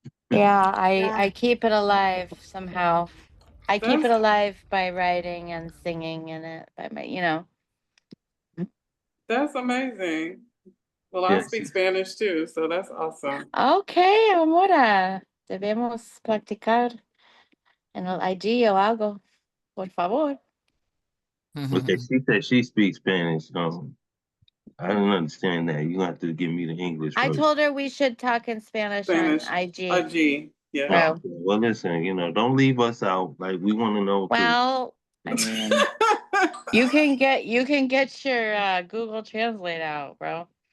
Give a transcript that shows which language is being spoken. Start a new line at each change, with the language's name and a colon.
English: Yeah, I keep it alive somehow. I keep it alive by writing and singing in it by my. That's amazing. Well, I Yes. speak Spanish too, so that's awesome. Okay, amora.
Spanish: Debemos practicar en el IG yo hago. Por favor.
English: Okay, she said she speaks Spanish. I didn't understand that. You have to give me the English I version. told her we should talk in Spanish on IG. IG, yeah. Oh, okay. Well, listen, don't leave us out. Like we want to know. Well, I mean, you can get your Google Translate out, bro.